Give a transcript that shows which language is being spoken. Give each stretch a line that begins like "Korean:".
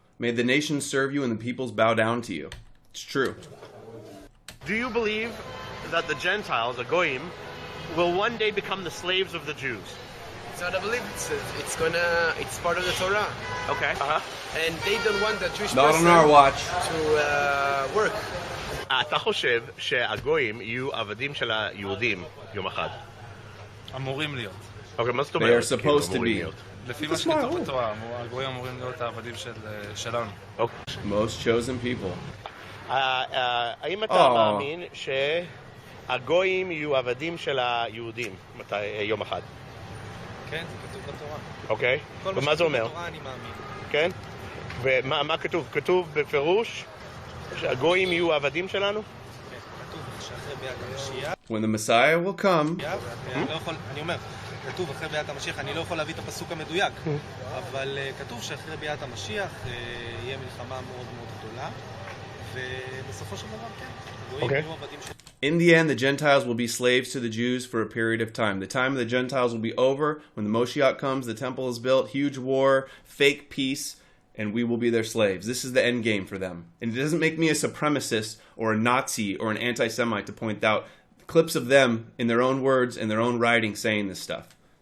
English: May the nations serve you and the peoples bow down to you. It's true. Do you believe that the Gentiles, the Goyim, will one day become the slaves of the Jews? So I believe it's part of the Torah. Okay. And they don't want the Jewish Not person on our watch. to work.
Hebrew: אתה חושב שהגויים יהיו עבדים של היהודים יום אחד? אמורים להיות. אוקיי, מה זאת
English: They
Hebrew: אומרת?
English: are supposed to be.
Hebrew: לפי מה שכתוב בתורה, הגויים אמורים להיות העבדים שלנו.
English: Most chosen people.
Hebrew: האם אתה מאמין שהגויים יהיו עבדים של היהודים יום אחד? כן, זה כתוב בתורה. אוקיי, ומה זה אומר? בתורה אני מאמין. כן? ומה כתוב? כתוב בפירוש שהגויים יהיו עבדים שלנו? כתוב שאחרי ביאת המשיח.
English: When the Messiah will come.
Hebrew: אני אומר, כתוב אחרי ביאת המשיח, אני לא יכול להביא את הפסוק המדויק, אבל כתוב שאחרי ביאת המשיח יהיה מלחמה מאוד מאוד גדולה, ובסופו של דבר כן, גויים יהיו עבדים שלנו.
English: In the end, the Gentiles will be slaves to the Jews for a period of time. The time of the Gentiles will be over. When the Moshiach comes, the temple is built, huge war, fake peace, and we will be their slaves. This is the end game for them. And it doesn't make me a supremacist or a Nazi or an anti-Semite to point out clips of them in their own words and their own writing saying this stuff.